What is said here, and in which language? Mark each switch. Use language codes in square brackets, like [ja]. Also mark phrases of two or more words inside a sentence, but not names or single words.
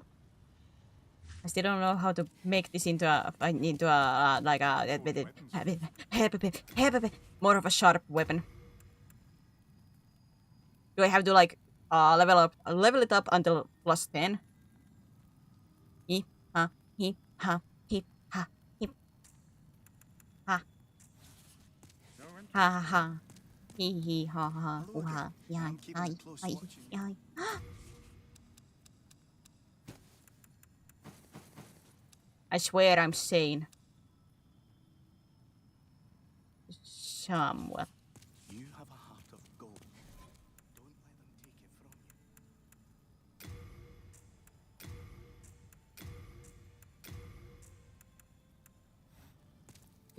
[en] I still don't know how to make this into a like a more of a sharp weapon. Do I have to like level it up until +10? He ha he ha he ha he ha ha ha he ha ha Hello ha again. yeah I'm keeping a close watch on you. yeah. I swear I'm sane. Somewhat. You have a heart of gold. Don't let them take it from you.